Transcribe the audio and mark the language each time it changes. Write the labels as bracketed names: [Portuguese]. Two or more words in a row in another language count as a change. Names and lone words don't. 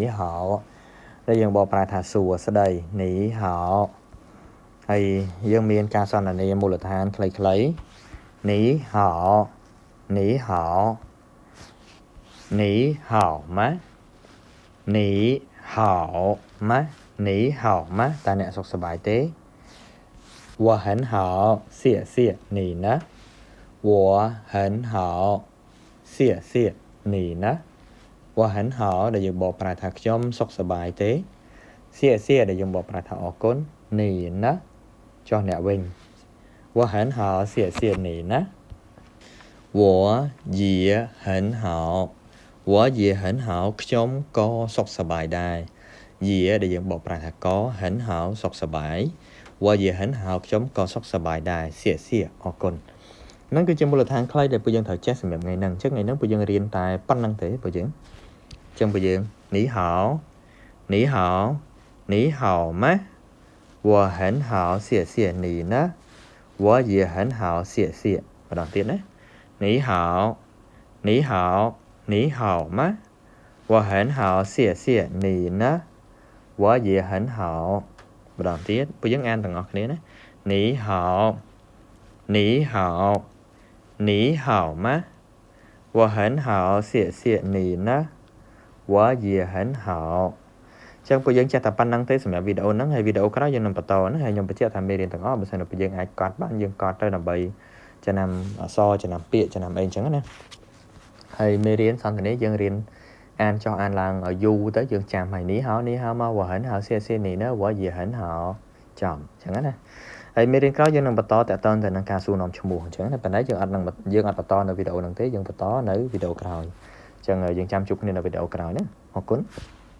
[Khmer] ហៅដែលយើងបកប្រែថាសួស្ដីនីហៅហើយយើងមានការសន្ទនាមូលដ្ឋានខ្លីៗ [Chinese] 你好你好你好吗你好吗你好吗 [Khmer] តើអ្នកសុខសប្បាយទេ [Chinese] 我很好谢谢你呢我很好谢谢你呢我很好 [Khmer] ដែលយើងបកប្រែថាខ្ញុំសុខសប្បាយទេ谢谢ដែលយើងបកប្រែថាអរគុណ [Chinese] 你呢 [Khmer] ចុះអ្នកវិញ [Chinese] 我很好谢谢你呢我也很好我也很好 [Khmer] ខ្ញុំក៏សុខសប្បាយដែរ也ដែលយើងបកប្រែថាក៏ [Chinese] 很好 [Khmer] សុខសប្បាយ [Chinese] 我也很好 [Khmer] ខ្ញុំក៏សុខសប្បាយដែរ谢谢អរគុណហ្នឹងគឺជាមូលដ្ឋានខ្លីដែលពួកយើងត្រូវចេះសម្រាប់ថ្ងៃហ្នឹងអញ្ចឹងថ្ងៃហ្នឹងពួកយើងរៀនតែប៉ុណ្្នឹងទេពួកយើងអញ្ចឹងពួកយើង [Chinese] 你好你好你好吗我很好谢谢你呢我也很好谢谢 [Khmer] ម្ដងទៀតណា [Chinese] 你好你好你好吗我很好谢谢你呢我也很好 [Khmer] ម្ដងទៀតពួកយើងអានទាំងអស់ គ្នាណា [Chinese] 你好你好你好吗我很好谢谢你呢我也很好 [Khmer] ចឹងពួកយើងចេះតែប៉ុណ្្នឹងទេសម្រាប់វីដេអូហ្នឹង ហើយវីដេអូក្រោយយើងនឹងបន្តណាហើយខ្ញុំបញ្ជាក់ថាមេរៀនទាំងអស់បើសិនជាយើងអាចកត់បានយើងកត់ទៅដើម្បីចំណាំអក្សរចំណាំពាក្យចំណាំអីអញ្ចឹងណាហើយមេរៀនសន្ទនាយើងរៀនអានចុះអានឡើងឲ្យយូរទៅយើងចាំហើយនេះហៅមក [Chinese] 我很好谢谢你呢我也很好 [Khmer] ចំអញ្ចឹងណាហើយមេរៀនក្រោយយើងនឹងបន្តតាក់ទងទៅនឹងការសួរនាំឈ្មោះអញ្ចឹងណាប៉ុន្តែយើងអត់បន្តនៅវីដេអូហ្នឹងទេយើងបន្តនៅវីដេអូក្រោយអញ្ចឹងយើងចាំជួបគ្នានៅវីដេអូក្រោយណាអរគុណ